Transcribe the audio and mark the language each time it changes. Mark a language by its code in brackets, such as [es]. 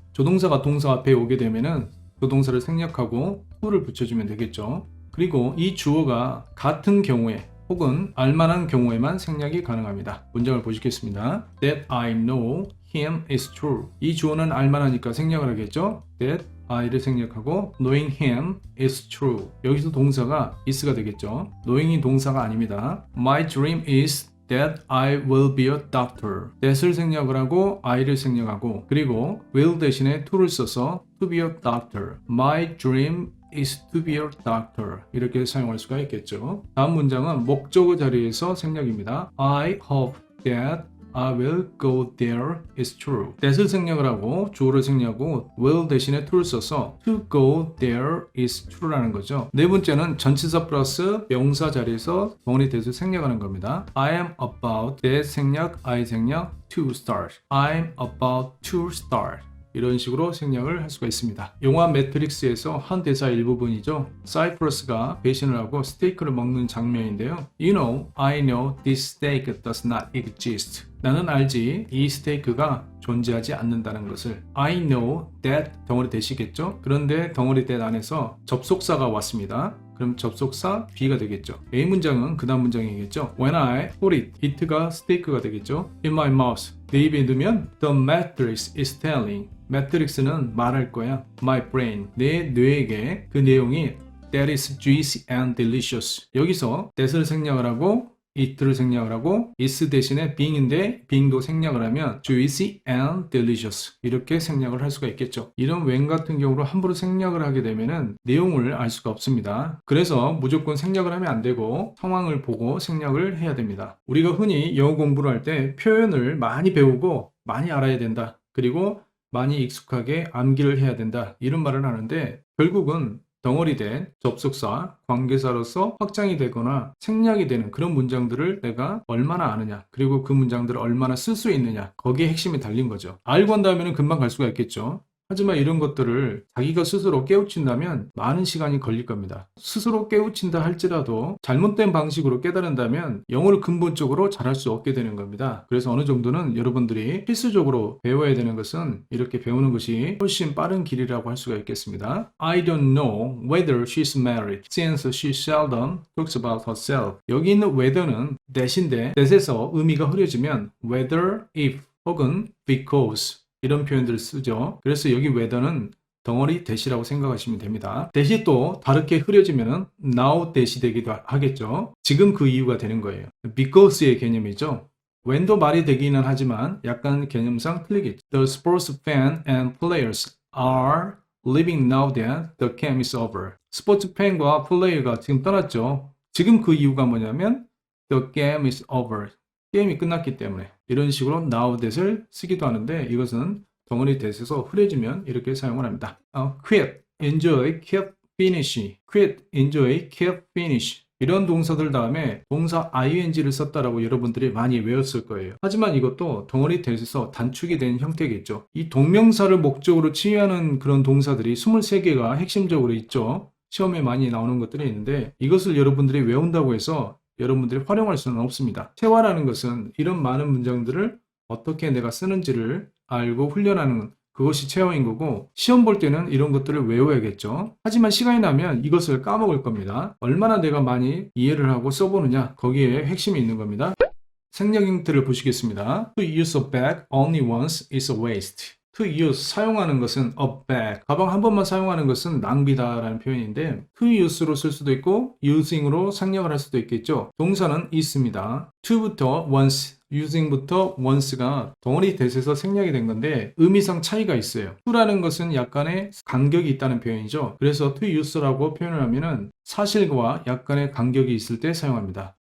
[ko] 조동사가 동사 앞에 오게 되면은 그 동사를 생략하고 to를 붙여주면 되겠죠. 그리고 이 주어가 같은 경우에 혹은 알만한 경우에만 생략이 가능합니다. 문장을 보시겠습니다. [en] That I know him is true. [ko] 이 주어는 알만하니까 생략을 하겠죠. [en] That I를 [ko] 생략하고 [en] knowing him is true. [ko] 여기서 동사가 is가 되겠죠. knowing이 동사가 아닙니다. [en] My dream is that I will be a doctor. [ko] that을 생략을 하고 I를 생략하고 그리고 will 대신에 to를 써서 [en] to be a doctor. My dream is to be a doctor. [ko] 이렇게 사용할 수가 있겠죠. 다음 문장은 목적어 자리에서 생략입니다. [en] I hope that I will go there is true. [ko] that을 생략을 하고 주어를 생략하고 will 대신에 to를 써서 [en] to go there is true [ko] 라는 거죠. 네 번째는 전치사 플러스 명사 자리에서 덩어리 that을 생략하는 겁니다. [en] I am about that 생략, I 생략, to start. I'm about to start. [ko] 이런 식으로 생략을 할 수가 있습니다. 영화 매트릭스에서 한 대사 일부분이죠. 사이프러스가 배신을 하고 스테이크를 먹는 장면인데요. [en] You know, I know this steak does not exist. [ko] 나는 알지 이 스테이크가 존재하지 않는다는 것을. [en] I know that 덩어리 that이겠죠. [ko] 그런데 덩어리 that 안에서 접속사가 왔습니다. 그럼 접속사 B가 되겠죠. A 문장은 그 다음 문장이겠죠. [en] When I put it, [ko] it가 스테이크가 되겠죠. [en] In my mouth, [ko] 내 입에 넣으면 [en] The matrix is telling. [ko] 매트릭스는 말할 거야. [en] My brain, [ko] 내 뇌에게 그 내용이 [en] That is juicy and delicious. [ko] 여기서 that을 생략을 하고 it를 생략을 하고 is 대신에 being인데 being도 생략을 하면 [en] juicy and delicious [ko] 이렇게 생략을 할 수가 있겠죠. 이런 when 같은 경우로 함부로 생략을 하게 되면은 내용을 알 수가 없습니다. 그래서 무조건 생략을 하면 안 되고 상황을 보고 생략을 해야 됩니다. 우리가 흔히 영어 공부를 할 때 표현을 많이 배우고 많이 알아야 된다. 그리고 많이 익숙하게 암기를 해야 된다. 이런 말을 하는데 결국은 덩어리 된 접속사, 관계사로서 확장이 되거나 생략이 되는 그런 문장들을 내가 얼마나 아느냐 그리고 그 문장들을 얼마나 쓸 수 있느냐 거기에 핵심이 달린 거죠. 알고 한다면 금방 갈 수가 있겠죠. 하지만 이런 것들을 자기가 스스로 깨우친다면 많은 시간이 걸릴 겁니다. 스스로 깨우친다 할지라도 잘못된 방식으로 깨달은다면 영어를 근본적으로 잘할 수 없게 되는 겁니다. 그래서 어느 정도는 여러분들이 필수적으로 배워야 되는 것은 이렇게 배우는 것이 훨씬 빠른 길이라고 할 수가 있겠습니다. [en] I don't know whether she's married since she seldom talks about herself. [ko] 여기 있는 whether는 that인데 that에서 의미가 흐려지면 whether, if 혹은 because 이런 표현들을 쓰죠. 그래서 여기 whether는 덩어리 that이라고 생각하시면 됩니다. that이 또 다르게 흐려지면 now that이 되기도 하겠죠. 지금 그 이유가 되는 거예요. because의 개념이죠. when도 말이 되기는 하지만 약간 개념상 틀리겠죠. [en] The sports fan and players are leaving now that the game is over. [ko] 스포츠 팬과 플레이어가 지금 떠났죠. 지금 그 이유가 뭐냐면 [en] the game is over. [ko] 게임이 끝났기 때문에 이런 식으로 now that을 쓰기도 하는데 이것은 덩어리 that에서 흐려지면 이렇게 사용을 합니다. [en] quit, enjoy, keep, finish. quit, enjoy, keep, finish. [ko] 이런 동사들 다음에 동사 ing를 썼다라고 여러분들이 많이 외웠을 거예요. 하지만 이것도 덩어리 that에서 단축이 된 형태겠죠. 이 동명사를 목적으로 취하는 그런 동사들이 23개가 핵심적으로 있죠. 시험에 많이 나오는 것들이 있는데 이것을 여러분들이 외운다고 해서 여러분들이 활용할 수는 없습니다. 체화라는 것은 이런 많은 문장들을 어떻게 내가 쓰는지를 알고 훈련하는 그것이 체화인 거고 시험 볼 때는 이런 것들을 외워야겠죠. 하지만 시간이 나면 이것을 까먹을 겁니다. 얼마나 내가 많이 이해를 하고 써보느냐 거기에 핵심이 있는 겁니다. 생략 형태를 보시겠습니다. [en] To use a bag only once is a waste. To use, [ko] 사용하는 것은 [en] a bag. [ko] 가방 한 번만 사용하는 것은 낭비다라는 표현인데 to use로 쓸 수도 있고 using으로 생략을 할 수도 있겠죠. 동사는 있습니다. to부터 once, using부터 once가 덩어리 that에서 생략이 된 건데 의미상 차이가 있어요. to라는 것은 약간의 간격이 있다는 표현이죠. 그래서 to use라고 표현을 하면은 사실과 약간의 간격이 있을 때 사용합니다.